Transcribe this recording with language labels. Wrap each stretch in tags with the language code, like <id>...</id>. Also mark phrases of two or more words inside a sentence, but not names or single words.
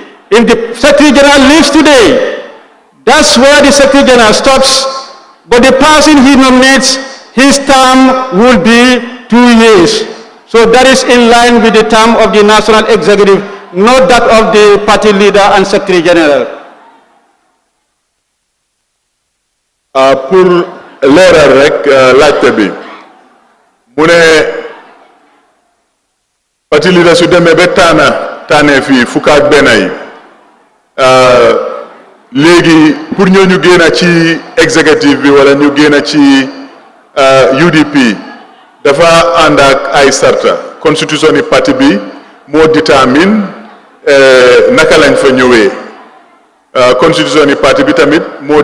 <en>If the Secretary General leaves today, that's where the Secretary General stops, but the person he nominates, his term will be 2 years. So that is in line with the term of the National Executive, not that of the party leader and Secretary General.</en> <wo>Pour leeral rek laajte bi mu ne parti leader su demee ba taanee fii fukk ak benn yi léegi pour ñooñu génn ci executive bi wala ñu génn ci UDP dafa ànd ak ay sarta constitution yi parti bi moo détermine naka lañ fa ñëwee constitution yi parti bi tamit moo</wo>